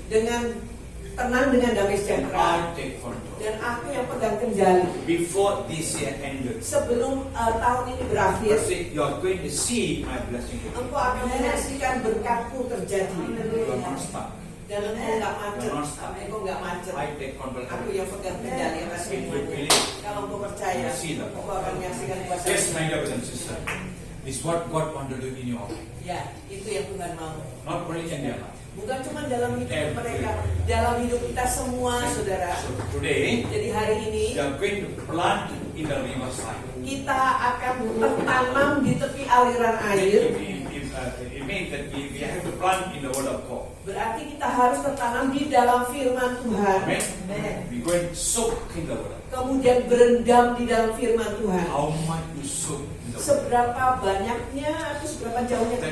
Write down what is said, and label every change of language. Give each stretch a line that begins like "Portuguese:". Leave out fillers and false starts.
Indonesian: dengan tenang, dengan damai
English: And
Indonesian: sejahtera,
English: I'll take control.
Indonesian: dan aku yang pegang kendali.
English: Before this year ended,
Indonesian: Sebelum tahun ini berakhir,
English: Lord said, you are going to see my blessing.
Indonesian: engkau akan menyaksikan berkatku terjadi,
English: You are not stuck.
Indonesian: dan engkau nggak macet. Engkau nggak macet.
English: I take control.
Indonesian: Aku yang pegang kendali atas
English: If you
Indonesian: semuanya.
English: believe,
Indonesian: Kalau engkau percaya,
English: you see that.
Indonesian: engkau akan menyaksikan kuasa.
English: Yes, my brothers and sisters. It's what God want to do in your life.
Indonesian: Ya, itu yang Tuhan mau.
English: Not only in their life.
Indonesian: Bukan cuma dalam hidup mereka, dalam hidup kita semua, saudara.
English: So today,
Indonesian: Jadi hari ini
English: we are going to plant in the riverside.
Indonesian: kita akan bertanam di tepi aliran air.
English: It means that we have to plant in the word of God.
Indonesian: Berarti kita harus tertanam di dalam firman Tuhan. Amen.
English: We're going to soak in the word of God.
Indonesian: Kemudian berendam di dalam firman Tuhan.
English: How much you soak in the word of God.
Indonesian: Seberapa banyaknya atau seberapa jauhnya kita